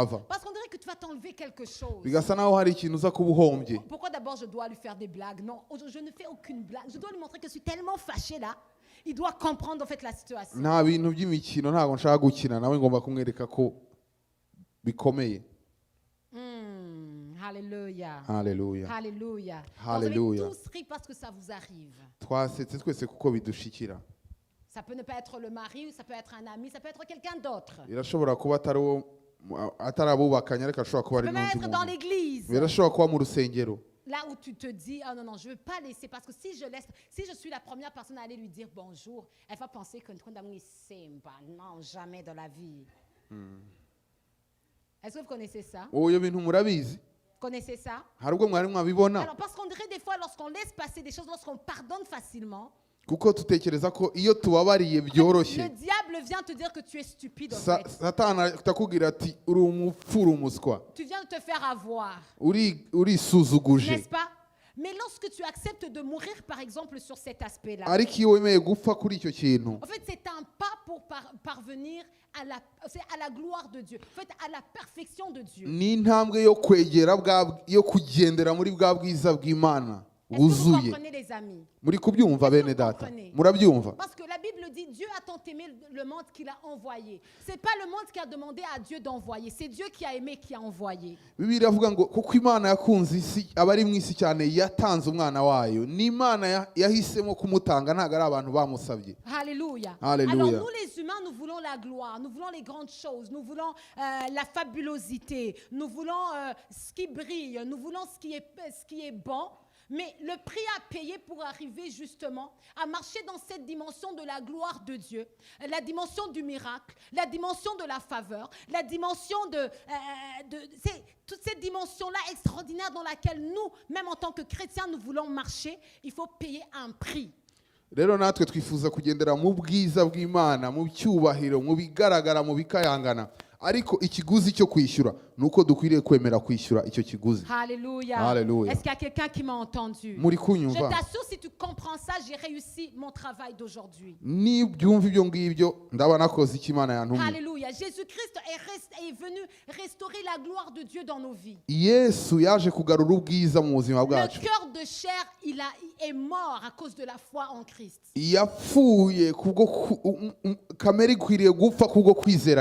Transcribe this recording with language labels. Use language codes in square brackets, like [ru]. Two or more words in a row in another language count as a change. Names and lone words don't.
[fr] Parce qu'on dirait que tu vas t'enlever quelque chose. [rw] Bigasa naho hari ikintu uza kuba uhombye. [fr] Pourquoi d'abord d'abord je dois lui faire des blagues. Non, je ne fais aucune blague. Je dois lui montrer que je suis tellement fâchée là. Il doit comprendre en fait la situation. [rw] nta bintu by'imikino ntabwo nshaka gukina nawe ngomba kumwereka ko bikomeye. [fr] Alléluia. [rw] Haleluya. [fr] Alléluia. [rw] Hallelujah. [fr] Vous allez tous rire parce que ça vous arrive. [rw] Twasetse twese kuko bidushikira. [fr] Ça peut ne pas être le mari, ça peut être un ami, ça peut être quelqu'un d'autre. [rw] Birashobora kuba atari abubakanye ariko ashobora kuba [fr] Ça [rw] ari [fr] peut même [rw] n'undi [fr] être dans [rw] muntu. [fr] l'église. [rw] Birashobora kuba mu rusengero. [fr] Là où tu te dis, oh non, non, je ne veux pas laisser, parce que si je suis la première personne à aller lui dire bonjour, elle va penser que non, jamais de la vie. Est-ce que vous connaissez ça? [rw] Oyo bintu murabizi? [fr] Connaissez ça? [rw] Hari ubwo mwari mwabibona? [fr] Alors, parce qu'on dirait des fois, lorsqu'on laisse passer des choses, lorsqu'on pardonne facilement, [rw] kuko tutekereza ko iyo tubabariye [fr] le [rw] byoroshye [fr] diable vient te dire que tu es stupide en fait. [rw] satana atakubwira ati uri umupfura umuswa, [fr] Tu viens de te faire avoir, [rw] urisuzuguje. [fr] n'est-ce pas? Mais lorsque tu acceptes de mourir, par exemple, sur cet aspect-là, [rw] ariko iyo wemeye gupfa kuri icyo kintu, [fr] en fait, c'est un pas pour parvenir à la gloire de Dieu, en fait, à la perfection de Dieu. [rw] ni intambwe yo kwegera yo kugendera muri bwa bwiza bw'Imana [fr] Est-ce que vous [rw] buzuye. [fr] comprenez, les amis? [rw] Muri kubyumva [fr] Est-ce que [rw] bene [fr] vous [rw] data? [fr] comprenez? [rw] Murabyumva? [fr] Parce que la Bible dit Dieu a tant aimé le monde qu'il a envoyé. C'est pas le monde qui a demandé à Dieu d'envoyer, c'est Dieu qui a aimé qui a envoyé. [rw] Bibiliya iravuga ngo kuko Imana yakunze isi abari mu isi cyane yatanze umwana wayo. Ni Imana yahisemo kumutanga, ntabwo ari abantu bamusabye. [fr] Alléluia. Alléluia. Alors nous les humains, nous voulons la gloire, nous voulons les grandes choses, nous voulons la fabulosité, nous voulons ce qui brille, nous voulons ce qui est bon. Mais le prix à payer pour arriver justement à marcher dans cette dimension de la gloire de Dieu, la dimension du miracle, la dimension de la faveur, la dimension toute cette dimension-là extraordinaire dans laquelle nous, même en tant que chrétiens, nous voulons marcher, il faut payer un prix. [rw] Rero natwe twifuza kugendera mu bwiza bw'Imana, mu cyubahiro, mu bigaragara, mu bikayangana. Ariko ikiguzi cyo kwishyura nuko dukwiriye kwemera kwishyura icyo kiguzi. [fr] Alléluia. Alléluia. Est-ce qu'il y a quelqu'un qui m'a entendu? [rw] Muri [fr] Je [rw] kunyumva? [fr] t'assure, si tu comprends ça, j'ai réussi mon travail d'aujourd'hui. [rw] Ni byumva ibyo ngibyo ndaba nakoze icyo Imana yantumye. [fr] Alléluia. Jésus-Christ est venu restaurer la gloire de Dieu dans nos vies. [rw] Yesu yaje kugarura ubwiza mu buzima [fr] Le [rw] bwacu. [fr] cœur de chair, il est mort à cause de la foi en Christ. [rw] Yapfuye kubwo kamere ikwiriye gupfa kubwo kwizera